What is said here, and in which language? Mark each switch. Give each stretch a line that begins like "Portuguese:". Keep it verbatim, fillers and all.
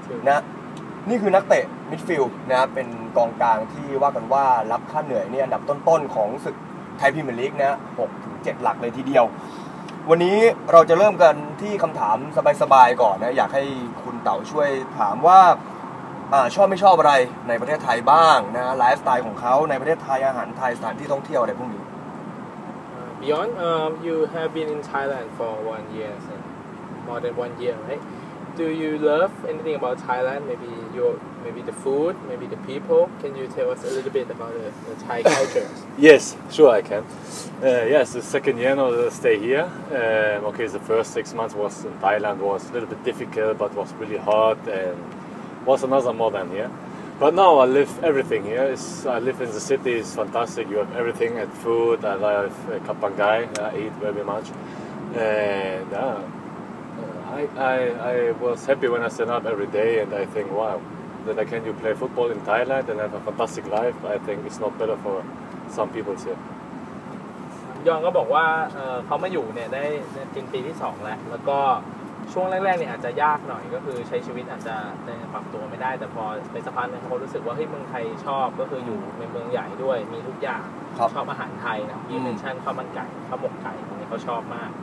Thai: นะนี่คือนักเตะมิดฟิลด์นะครับเป็นกองกลางที่ว่ากันว่ารับค่าเหนื่อยนี่อันดับต้นๆของศึกไทยพรีเมียร์ลีกนะ หกถึงเจ็ด หลักเลยทีเดียววันนี้เราจะเริ่มกันที่คำถามสบายๆก่อนนะอยากให้คุณเต๋าช่วยถามว่าอ่าชอบไม่ชอบอะไรในประเทศไทยบ้างนะไลฟ์สไตล์ของเขาในประเทศไทยอาหารไทยสถานที่ท่องเที่ยวอะไรพวกนี้
English: Beyond um you have been in Thailand for one year so more than one year right Do you love anything about Thailand? Maybe your, maybe the food, maybe the people. Can you tell us a little bit about the, the Thai culture? Yes, sure I can. Uh, yes, the second year now that I stay here. Um, okay, the first six months was in Thailand was a little bit difficult, but was really hard and was another more than here. But now I live everything here. It's, I live in the city. It's fantastic. You have everything at food. I love uh, Kapangai. I eat very much. And uh, I, I, I was happy when I stand up every day and I think, wow, that I can you play football in Thailand and have a fantastic life. I think it's not better for some people here.
Thai: ยองก็บอกว่าเอ่อเค้ามาอยู่เนี่ยได้เป็นปีที่สองแล้วแล้วก็ช่วงแรกๆเนี่ยอาจจะยากหน่อยก็คือใช้ชีวิตอาจจะปรับตัวไม่ได้แต่พอไปสักพักนึงเค้ารู้สึกว่าเฮ้ยเมืองไทยชอบก็คืออยู่ในเมืองใหญ่ด้วยมีทุกอย่างชอบอาหารไทยนะมีเมนชั่นข้าวมันไก่ข้าวหมกไก่เนี่ยเค้าชอบมาก